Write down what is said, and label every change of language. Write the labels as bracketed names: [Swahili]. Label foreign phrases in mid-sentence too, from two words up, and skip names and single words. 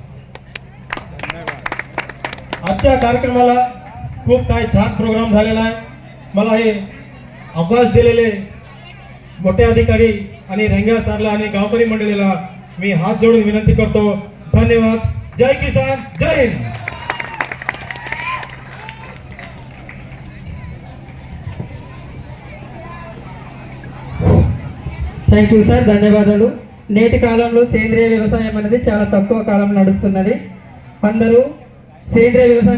[Marathi] आजच्या कार्यक्रमाला खूप काही छान प्रोग्राम झालेला आहे। मला हे अवकाश दिलेले मोठे अधिकारी आणि रंग्या सरला आणि गावकरी मंडळीला मी हात जोडून विनंती करतो। धन्यवाद। जय किसान, जय हिंद। [English] thank you sir, [Telugu] ధన్యవాదాలు। నేటి కాలంలో సేంద్రియ వ్యవసాయం అనేది చాలా తక్కువ కాలం నడుస్తున్నది। అందరూ సేంద్రియ వ్యవసాయం